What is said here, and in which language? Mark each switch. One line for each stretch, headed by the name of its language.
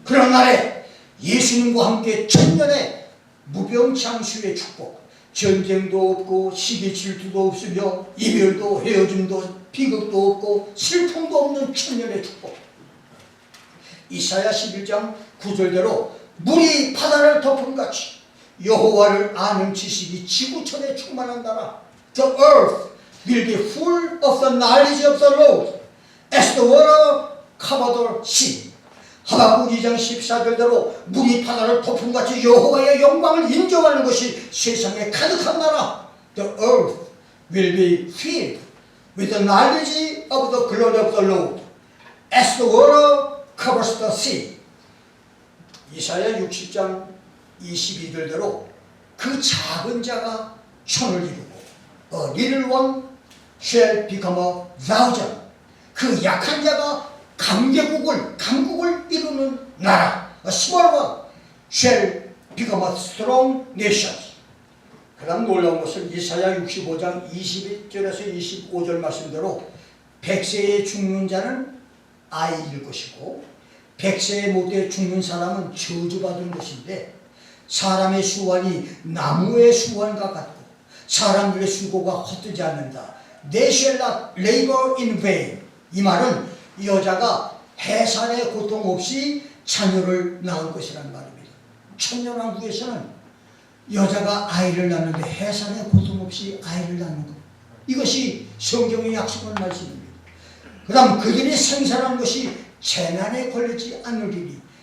Korean: 그런 날에 예수님과 함께 천년의 무병장수의 축복, 전쟁도 없고 시기 질투도 없으며 이별도 헤어짐도 비극도 없고 슬픔도 없는 천년의 축복. 이사야 11장 9절대로 물이 바다를 덮음같이 여호와를 아는 지식이 지구촌에 충만한다라.
English: The earth will be full of the knowledge of the Lord as the water cover the sea.
Korean: 하박국 2장 14절대로 물이 바다를 덮음같이 여호와의 영광을 인정하는 것이 세상에 가득한 나라.
English: The earth will be filled with the knowledge of the glory of the Lord as the water covers the sea.
Korean: 이사야 60장 22절대로 그 작은 자가 천을 이루고
English: a little one shall become a thousand.
Korean: 그 약한 자가 강국을 이루는 나라.
English: A small one shall become a strong nation.
Korean: 그 다음 놀라운 것은 이사야 65장 21절에서 25절 말씀대로 100세에 죽는 자는 아이일 것이고 100세에 못해 죽는 사람은 저주받은 것인데 사람의 수완이 나무의 수완과 같고 사람들의 수고가 헛되지 않는다.
English: They shall not labor in vain.
Korean: 이 말은 여자가 해산의 고통 없이 자녀를 낳을 것이라는 말입니다. 천년왕국에서는 여자가 아이를 낳는데 해산의 고통 없이 아이를 낳는 것, 이것이 성경의 약속한 말씀입니다. 그 다음 그들이 생산한 것이 재난에 걸리지 않으리니